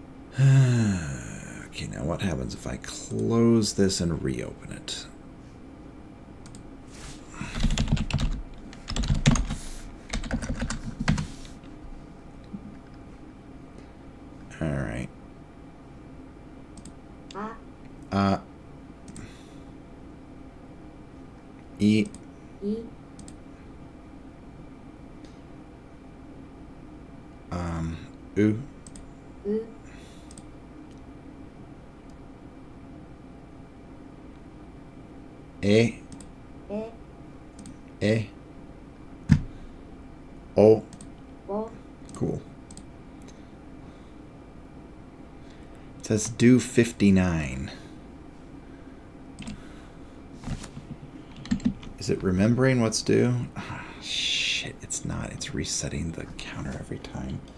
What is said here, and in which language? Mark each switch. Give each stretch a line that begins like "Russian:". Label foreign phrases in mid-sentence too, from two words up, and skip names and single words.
English: Okay, now what happens if I close this and reopen it? All right. E. U. E. O. Cool. It says do 59. Is it remembering what's due? Ah, shit, it's not. It's resetting the counter every time.